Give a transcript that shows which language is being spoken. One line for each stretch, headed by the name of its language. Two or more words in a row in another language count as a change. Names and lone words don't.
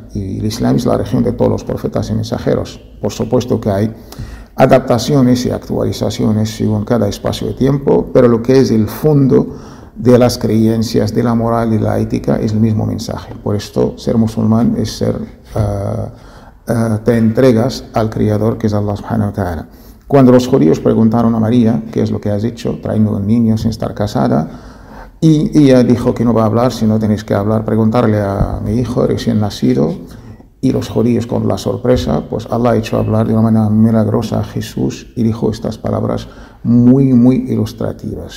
Spanish: Y el Islam es la religión de todos los profetas y mensajeros. Por supuesto que hay adaptaciones y actualizaciones según cada espacio de tiempo, pero lo que es el fondo de las creencias, de la moral y la ética es el mismo mensaje. Por esto, ser musulmán es te entregas al Creador, que es Allah
Arabic: سبحانه وتعالى.
Spanish: Cuando los judíos preguntaron a María: ¿qué es lo que has hecho trayendo un niño sin estar casada? Y ella dijo que no va a hablar, si no tenéis que hablar, preguntarle a mi hijo recién nacido. y los judíos con la sorpresa, pues Allah ha hecho hablar de una manera milagrosa a Jesús y dijo estas palabras muy, muy ilustrativas.